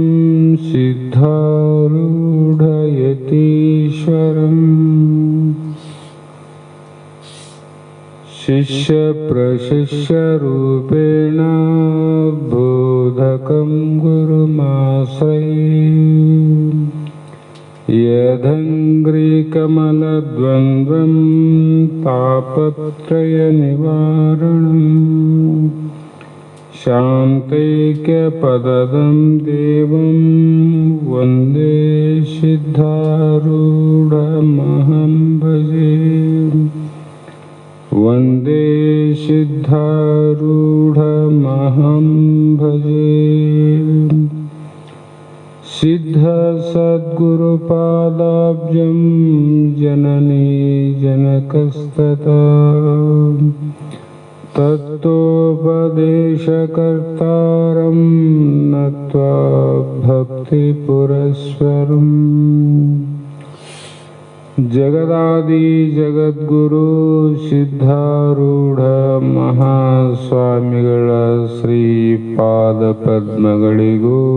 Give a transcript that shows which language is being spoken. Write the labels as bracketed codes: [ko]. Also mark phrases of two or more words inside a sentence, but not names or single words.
[sa] ಸಿದ್ಧಾರೂಢಯತೀಶ್ವರಂ ಶಿಷ್ಯ ಪ್ರಶಿಷ್ಯ ರೂಪೇಣ ಬೋಧಕಂ ಗುರುಮಾಶ್ರಯೇ. ಯದಂಗ್ರಿ ಕಮಲದ್ವಂದ್ವಂ ತಾಪತ್ರಯ ನಿವಾರಣಂ ಶಾಂತೈಕ್ಯಪದದಂ ದೇವಂ ವಂದೇ ಸಿದ್ಧಾರೂಢಮಹಂ ಭಜೆ, ವಂದೇ ಸಿದ್ಧಾರೂಢಮಹಂ ಭಜೆ. ಸಿದ್ಧ ಸದ್ಗುರುಪಾದಾಬ್ಜಂ ಜನನೀ ಜನಕಸ್ತತಾ ತತ್ವೋಪದೇಶಕರ್ತಾರಂ ನತ್ವಾ ಭಕ್ತಿಪುರಸ್ವರಂ. [kn] ಜಗದಾದಿ ಜಗದ್ಗುರು ಸಿದ್ಧಾರೂಢ ಮಹಾಸ್ವಾಮಿಗಳ ಶ್ರೀಪಾದ ಪದ್ಮಗಳಿಗೂ